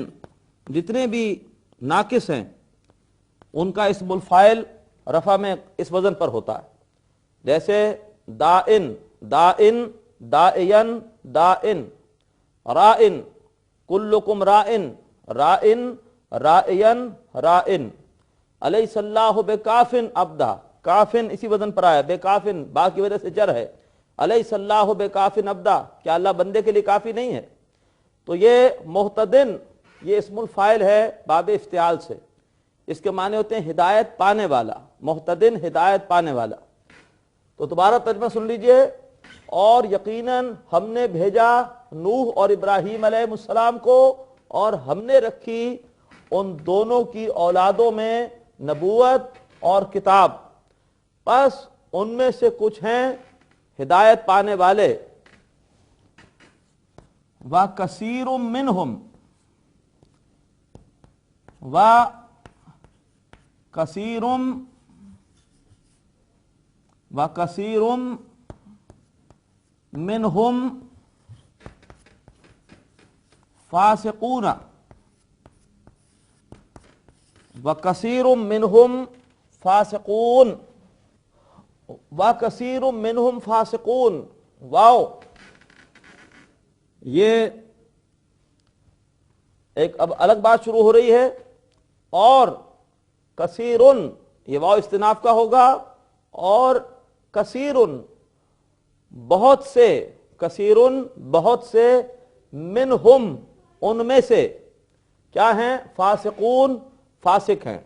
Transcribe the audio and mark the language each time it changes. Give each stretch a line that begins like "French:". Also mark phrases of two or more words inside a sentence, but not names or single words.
Urdu: جتنے بھی ناقص ہیں ان کا اسم الفاعل رفع میں اس وزن پر ہوتا ہے، جیسے دائن، دائن، دائین، دائن، رائن، کلکم رائن، رائن، راین رائن,
Arabic: أليس الله بكاف عبده,
Urdu: کافن اسی وزن پر آیا، بکافن با کی وجہ سے جر ہے,
Arabic: أليس الله بكاف عبده,
Urdu: کیا اللہ بندے کے لیے کافی نہیں ہے. تو یہ مہتدن یہ اسم الفاعل ہے باب افتعال سے، اس کے معنی ہوتے ہیں ہدایت پانے والا، مہتدن ہدایت پانے والا. تو دوبارہ ترجمہ سن لیجیے، اور یقیناً ہم نے بھیجا نوح اور ابراہیم علیہ السلام کو، اور ہم نے رکھی ان دونوں کی اولادوں میں نبوت اور کتاب، بس ان میں سے کچھ ہیں ہدایت پانے والے.
Arabic: وكثير منهم، وكثير منهم فاسقون، وكثير منهم فاسقون، وكثير منهم فاسقون.
Urdu: واؤ، یہ ایک اب الگ بات شروع ہو رہی ہے. اور کثیرن یہ واؤ استیناف کا ہوگا، اور کثیرن بہت سے، کثیرن بہت سے، منہم ان میں سے، کیا ہیں، فاسقون فاسق ہیں.